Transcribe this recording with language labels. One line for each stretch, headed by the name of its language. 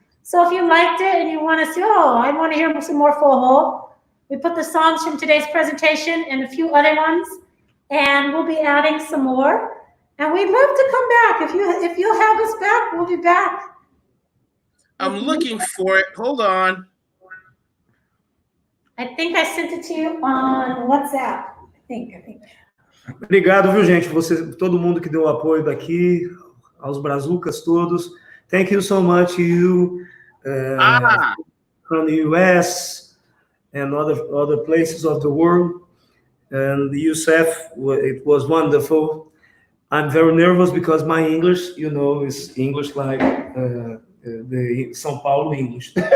English: So if you liked it and you want to see, I want to hear some more Foho, we put the songs from today's presentation and a few other ones, and we'll be adding some more. And we'd love to come back. If you'll have us back, we'll be back. I'm looking for it. Hold on. I think I sent it to you on WhatsApp. I think.
Portuguese: Obrigado, viu, gente? Todo mundo que deu o apoio daqui, aos brazucas todos.
English: Thank you so much, you from the US and other places of the world. And Yusef, it was wonderful. I'm very nervous because my English, you know, is English like the São Paulo English.